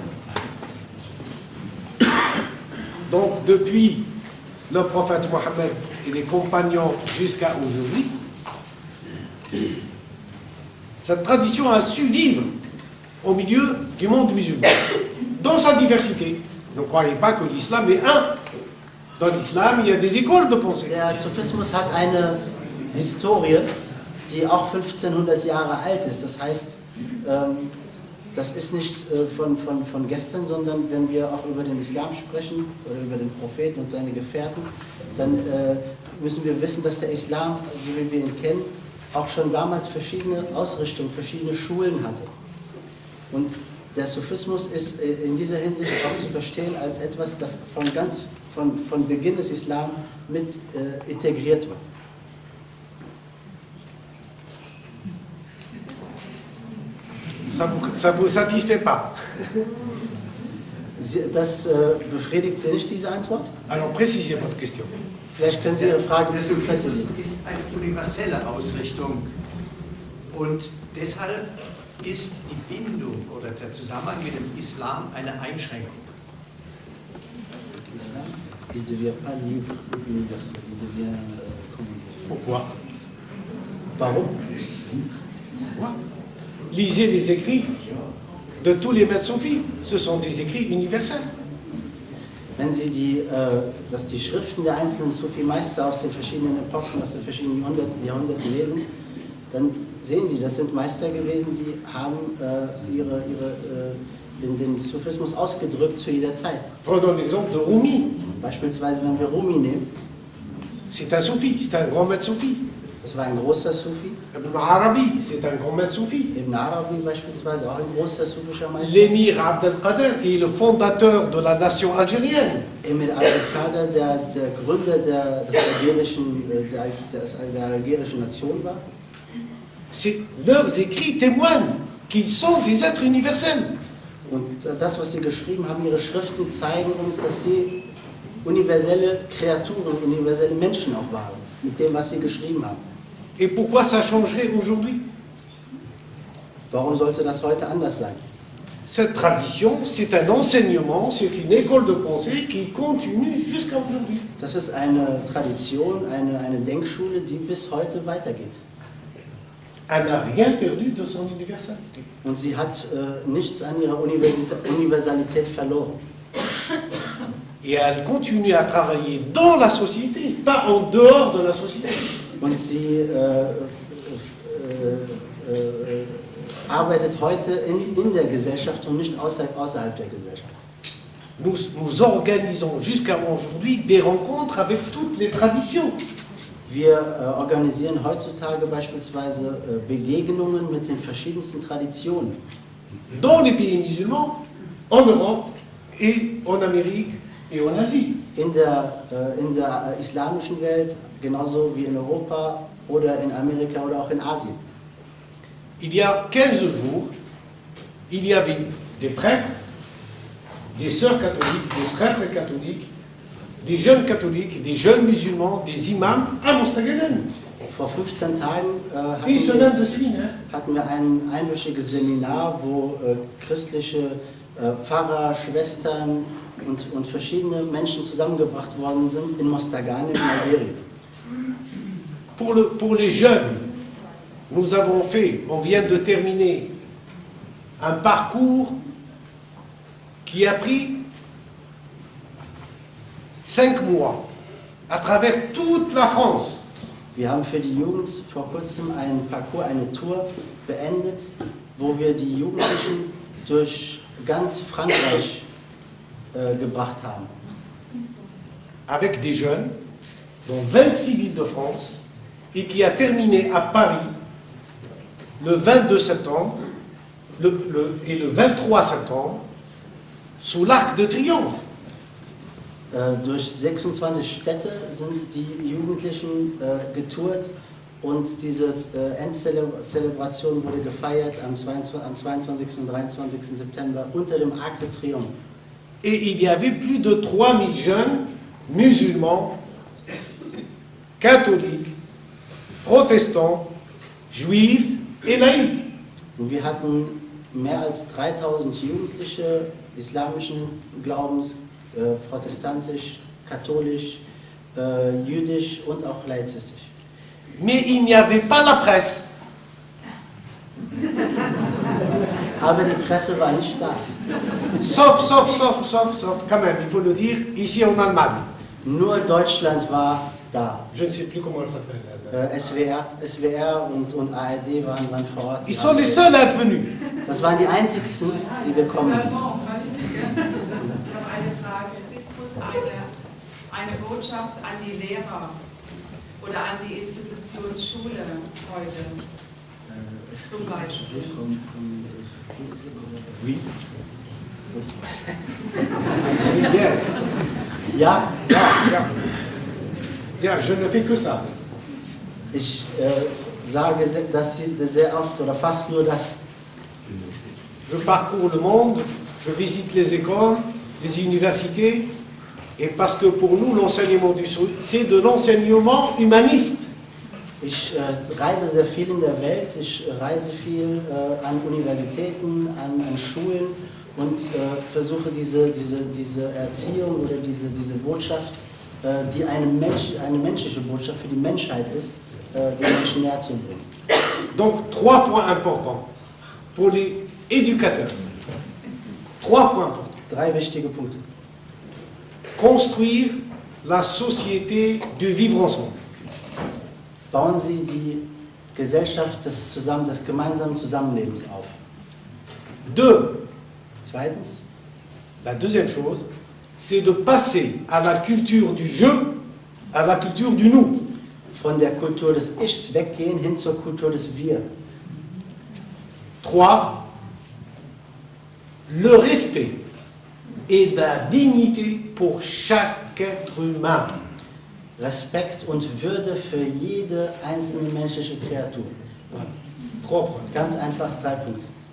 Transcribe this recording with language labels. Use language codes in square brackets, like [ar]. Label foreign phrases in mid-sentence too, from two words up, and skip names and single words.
[fr] Donc, depuis le prophète Mohammed et les compagnons jusqu'à aujourd'hui, cette tradition a su vivre au milieu du monde musulman, dans sa diversité. Ne croyez pas que l'islam est un. Dans l'islam, il y a des écoles de pensée. [de] Der Sufismus hat eine Historie, die auch 1500 Jahre alt ist. Das heißt, das ist nicht von gestern, sondern wenn wir auch über den Islam sprechen oder über den Propheten und seine Gefährten, dann müssen wir wissen, dass der Islam, so wie wir ihn kennen, auch schon damals verschiedene Ausrichtungen, verschiedene Schulen hatte. Und der Sufismus ist in dieser Hinsicht auch zu verstehen als etwas, das von Beginn des Islam mit integriert war. [fr] Ça vous satisfait pas? [de] Das befriedigt Sie nicht, diese Antwort? [fr] Alors précisez votre question. [de] Vielleicht können Sie Ihre Frage Der Sufismus ist eine universelle Ausrichtung und deshalb ist die Bindung oder der Zusammenhang mit dem Islam eine Einschränkung. [fr] L'islam, il ne devient pas libre, universel, il devient Pourquoi? [de] Warum? [fr] Pourquoi? Lisez les écrits de tous les maîtres soufis. Ce sont des écrits universels. [de] Wenn Sie die Schriften der einzelnen Sufi-Meister aus den verschiedenen Epochen, aus den verschiedenen Jahrhunderten lesen, dann sehen Sie, das sind Meister gewesen, die haben den Sufismus ausgedrückt zu jeder Zeit. [fr] Prenons l'exemple de Rumi. [de] Beispielsweise, wenn wir Rumi nehmen. [fr] C'est un soufi, c'est un grand maître soufi. [de] Das war ein großer Sufi. [fr] Ibn Arabi, c'est un grand maître soufi. [de] Ibn Arabi beispielsweise, auch ein großer sufischer Meister. [fr] L'émir Abdelkader, qui est le fondateur de la nation algérienne. [de] Emir Abdelkader, der Gründer der algerischen Nation war. [fr] Leurs écrits témoignent qu'ils sont des êtres universels. [de] Und das, was sie geschrieben haben, ihre Schriften zeigen uns, dass sie universelle Kreaturen, universelle Menschen auch waren, mit dem, was sie geschrieben haben. [fr] Et pourquoi ça changerait aujourd'hui? [de] Warum sollte das heute anders sein? [fr] Cette tradition, c'est un enseignement, c'est une école de pensée qui continue jusqu'à aujourd'hui. [de] Das ist eine Tradition, eine Denkschule, die bis heute weitergeht. [fr] Elle n'a rien perdu de son universalité. [de] Und sie hat nichts an ihrer Universalität verloren. [fr] et elle continue à travailler dans la société, pas en dehors de la société. [de] Und sie arbeitet heute in der Gesellschaft und nicht außerhalb der Gesellschaft. [fr] Nous organisons jusqu'à aujourd'hui des rencontres avec toutes les traditions. [de] Wir organisieren heutzutage beispielsweise Begegnungen mit den verschiedensten Traditionen. [fr] Dans les pays musulmans, en Europe et en Amérique et en Asie. [de] In der islamischen Welt, genauso wie in Europa oder in Amerika oder auch in Asien. [fr] Il y a 15 jours, il y avait des prêtres, des sœurs catholiques, des prêtres catholiques, des jeunes catholiques, des jeunes musulmans, des imams à Mostaganem. [de] Vor 15 Tagen [fr] Une semaine de séminaire. [de] hatten wir ein einwöchiges Seminar, wo christliche Pfarrer, Schwestern und verschiedene Menschen zusammengebracht worden sind in Mostaganem in Algerien. [fr] Pour les jeunes, on vient de terminer un parcours qui a pris 5 mois à travers toute la France. [de] Wir haben für die Jugend vor kurzem einen Parcours, eine Tour beendet, wo wir die Jugendlichen durch ganz Frankreich gebracht haben. [fr] Avec des jeunes, dans 26 villes de France, et qui a terminé à Paris le 22 septembre et le 23 septembre sous l'Arc de Triomphe. [de] Durch 26 Städte sind die Jugendlichen getourt und diese Endzelebration wurde gefeiert am 22. und 23. September unter dem Arc de Triomphe. [fr] Et il y avait plus de 3000 jeunes musulmans, catholiques, protestants, juifs et laïcs. [de] Und wir hatten mehr als 3000 Jugendliche islamischen Glaubens, protestantisch, katholisch, jüdisch und auch laizistisch. [fr] Mais il n'y avait pas la presse. [de] Aber die Presse war nicht da. [fr] Sauf, quand même, il faut le dire, ici en Allemagne. [de] Nur Deutschland war da. [fr] Je ne sais plus comment elle s'appelle. [de] SWR und ARD waren vor Ort. [fr] Ils sont les seuls à être venus. [de] Das waren die einzigsten, die gekommen sind. Ich habe eine Frage. Christus eine Botschaft an die Lehrer oder an die Institution Schule heute zum Beispiel. [fr] Oui. Yes. [de] Ja, Ja, [fr] je ne fais que ça. [de] ich sage das sehr oft oder fast nur das. [fr] Je parcours le monde, je visite les écoles, les universités, et parce que pour nous, l'enseignement du Sud, c'est de l'enseignement humaniste. [de] Ich reise sehr viel in der Welt, ich reise viel an Universitäten, an Schulen und versuche diese Erziehung oder diese Botschaft, die eine menschliche Botschaft für die Menschheit ist, den Menschen näher zu bringen. [fr] Donc, 3 points importants pour les éducateurs. 3 points importants. [de] 3 wichtige Punkte. [fr] Construire la société du vivre ensemble. [de] Bauen Sie die Gesellschaft des gemeinsamen Zusammenlebens auf. 2. Zweitens, [fr] La deuxième chose, c'est de passer à la culture du je, à la culture du nous. [de] von der Kultur des Ichs weggehen hin zur Kultur des Wir. [fr] 3. Le respect et la dignité pour chaque être humain. [de] Respekt und Würde für jede einzelne menschliche Kreatur. [fr] 3 points. [de] Ganz einfach 3 Punkte.